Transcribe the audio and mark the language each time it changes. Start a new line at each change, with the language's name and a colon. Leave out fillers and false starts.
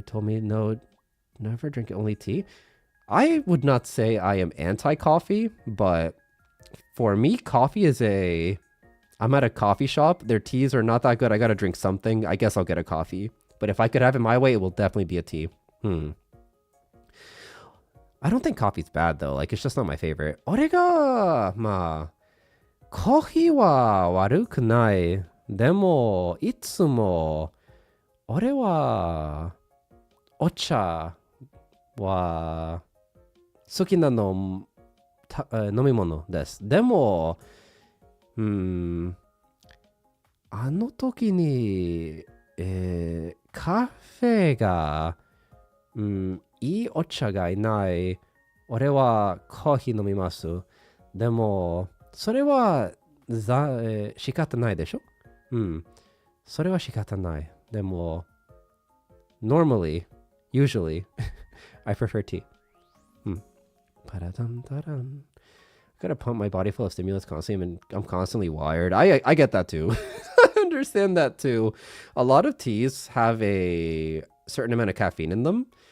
English: Told me, no, never drink only tea. I would not say I am anti-coffee, but for me, coffee is I'm at a coffee shop. Their teas are not that good. I got to drink something. I guess I'll get a coffee. But if I could have it my way, it will definitely be a tea. I don't think coffee's bad though. Like, it's just not my favorite.
Japanese: 俺が、まあ、コーヒーは悪くない。でも、いつも、俺は、お茶は、好きな飲み物です。でも、あの時に、カフェが、いいお茶がいない。俺はコーヒー飲みます。でも、それは仕方ないでしょ？それは仕方ない。でも、
English: usually, I prefer tea. I gotta pump my body full of stimulus constantly, and I'm constantly wired. I get that too. I understand that too. A lot of teas have a certain amount of caffeine in them.